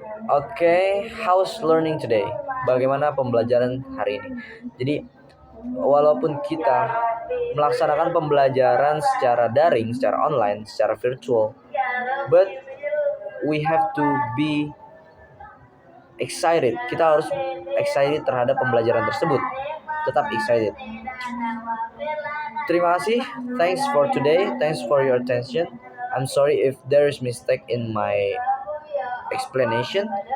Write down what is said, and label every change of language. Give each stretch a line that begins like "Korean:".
English: Okay, how's learning today?
Indonesian: Bagaimana pembelajaran hari ini? Jadi walaupun kita melaksanakan pembelajaran secara daring, secara online, secara virtual,
English: but we have to be excited.
Indonesian: Kita harus excited terhadap pembelajaran tersebut. Tetap excited. Terima kasih.
English: Thanks for today. Thanks for your attention. I'm sorry if there is mistake in my explanation.